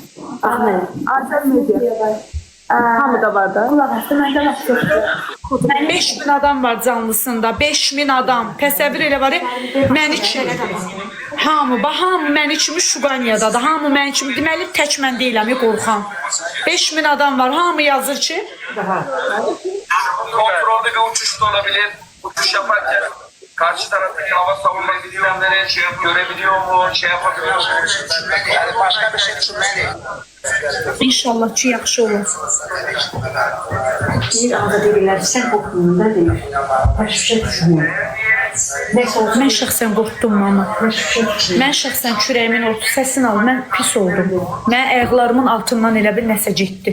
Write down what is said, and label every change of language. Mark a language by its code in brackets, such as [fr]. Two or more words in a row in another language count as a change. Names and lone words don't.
[az] Azər Media. Hamı da var da. Qulaq asdı, məndə vaxt yoxdur. 5000 adam var canlısında, 5000 adam. Təsəvvür elə var ya, məni kimi. Hamı məni kimi Şuqaniyadadır. Hamı məni kimi. Deməli, tək mən deyiləm, qorxam. 5000 adam var. Hamı yazır ki, [tr] Kontrollü bir uçuş da olabilir. Uçuş yaparken karşı taraftaki hava savunma sistemleri görebiliyor mu, şey yapabiliyor mu? Yani başka bir şey düşünmeli. [az] inşallah ki, yaxşı olur. Bir anda deyirlər, sən qorxduğunda deyir. Başqa şey düşünmür. Mən şəxsən qorxdum, mama. Mən şəxsən kürəyimin orta səsini al. Mən pis oldum. Mən ayaqlarımın altından elə bir nəsə getdi.